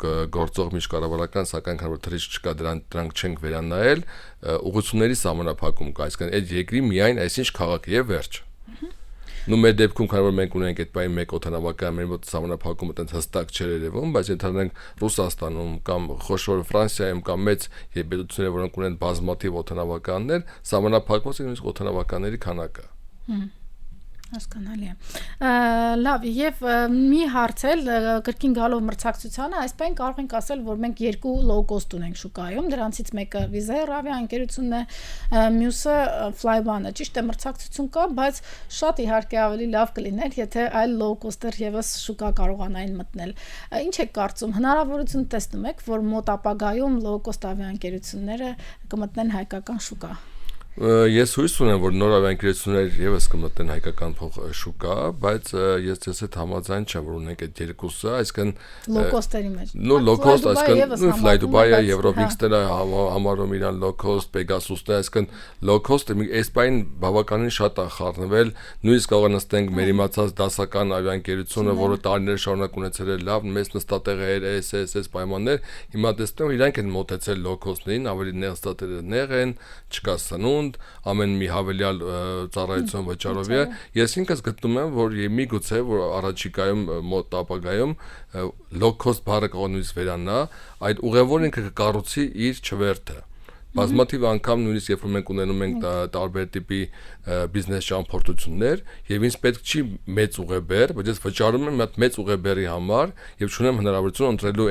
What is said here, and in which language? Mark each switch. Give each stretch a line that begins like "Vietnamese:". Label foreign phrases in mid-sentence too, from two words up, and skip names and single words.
Armenian: գործող միջկառավարական, սակայն քանի որ թռիչք չկա, դրանք չենք վերանայել, ուղղությունների սահմանափակում կա, այսինքն այդ երկրի միայն այսինչ քաղաքը եւ վերջ։ Նու մեր դեպքում քանի որ մենք ունենք այդ բանի մեկ օթանավական մեր մոտ սահմանափակումը այդպես հստակ չէր երևում, բայց ընդհանրենք Ռուսաստանում կամ խոշոր Ֆրանսիայում կամ մեծ երկրությունները, որոնք ունեն բազմաթիվ օթանավականներ, սահմանափակված է նույնիսկ օթանավականների քանակը։ Հասկանալի է։ Լավ, եւ մի հարց էլ կրկին գալով մրցակցությանը, այսպես կարող ենք ասել, որ մենք երկու
English: low cost
Armenian: ունենք շուկայում, դրանցից մեկը Wizz Air ավիաընկերությունն է, մյուսը Flyone-ը։ Ճիշտ է, մրցակցություն կա, բայց շատ իհարկե ավելի լավ կլիներ, եթե այլ
English: low cost-եր
Armenian: եւս շուկա կարողանային մտնել։ Ինչ եք կարծում, հնարավորություն տեսնում եք, որ մոտ ապագայում
English: low cost
Armenian: ավիաընկերությունները կմտնեն հայկական շուկա։ Ես հույս ունեմ, որ նոր ավիաընկերություններ եւս կմտնեն հայկական շուկա, բայց ես ձեզ հետ համաձայն չեմ, որ ունենք այդ երկուսը, այսինքն
English: low cost-երի մեջ։ Low cost,
Armenian: այսինքն Fly Dubai-ը, Eurowings-ը համարում իրան
English: low cost,
Armenian: Pegasus-ը, այսինքն
English: low cost-ը
Armenian: այս բան բավականին շատ է խառնվել, նույնիսկ կարող նստենք մեր իմացած դասական ավիաընկերությունը, որը տարիներ շարունակ ունեցել է լավ, մեծ նստատեղեր, SSS պայմաններ, հիմա տեսնում իրանք են մոտեցել
English: low cost-ներին,
Armenian: ավելի նստատեղեր են, չկա սնունդ ամեն մի հավելյալ ծառայություն վճարով է։ Ես ինքս գտնում եմ, որ միգուցե որ առաջիկայում մոտ ապագայում
English: low cost
Armenian: բառը կարող նույնիսկ վերանա, այդ ուղևորը ինքը կկառուցի իր չվերթը։ Բազմաթիվ անգամ նույնիսկ երբ որ մենք ունենում ենք տարբեր տիպի բիզնես ճամփորդություններ եւ ինձ պետք չի մեծ ուղեբեր, բայց ես վճարում եմ այդ մեծ ուղեբերի համար եւ չունեմ հնարավորություն ընտրելու